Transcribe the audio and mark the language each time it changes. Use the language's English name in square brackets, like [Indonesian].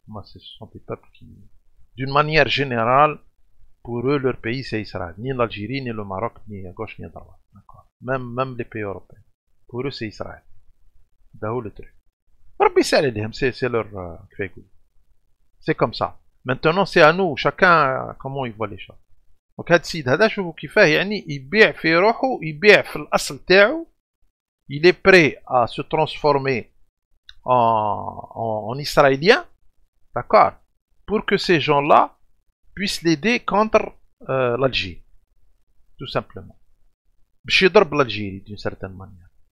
[French] Moi, ce sont des peuples qui, d'une manière générale, pour eux, leur pays, c'est Israël. Ni l'Algérie, ni le Maroc, ni à gauche, ni à droite. Même les pays européens. Pour eux, c'est Israël. C'est le truc. C'est leur... c'est comme ça. Maintenant, c'est à nous, chacun, comment il voit les choses. [Arabic] Donc, هاد السيد هذا شوفوا كيفاه يعني يبيع في روحه, يبيع في الأصل تاعو. [French] Il est prêt à se transformer en israélien, d'accord, pour que ces gens-là puissent l'aider contre l'Algérie, tout simplement. [Arabic] باش يضرب [French] l'Algérie d'une certaine manière.